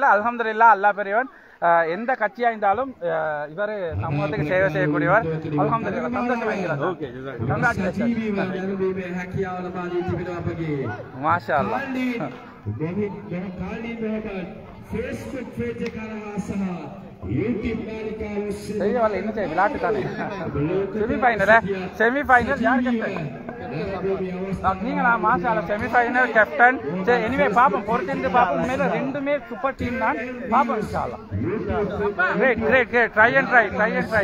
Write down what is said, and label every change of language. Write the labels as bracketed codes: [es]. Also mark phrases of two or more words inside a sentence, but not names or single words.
[ta] அல்ஹம்துலில்லாஹ் அல்லாஹ் பெரியவன். எந்த கட்சியா இருந்தாலும் இவரு சமூகத்துக்கு சேவை செய்யக்கூடியவர். அல்ஹம்துலில்லாஹ் சந்தோஷமா இருக்கிறார். [ar] ما شاء الله. [si] Facebook page කරහා සහ YouTube මාලිකාව ඔස්සේ [ta] செய்யவால என்ன செய்ய விளையாட்டு தானே. செமிஃபைனல் யார் கேப்டன்? நீங்களா? [ar] ما شاء الله [ta] செமிஃபைனல் கேப்டன். சரி எனிவே பாப்போம், பொறுத்திருந்து பாப்போம். மேல ரெண்டுமே சூப்பர் டீம் தான். பாப்போம் [ar] إن شاء الله. [en] great great great. try and try.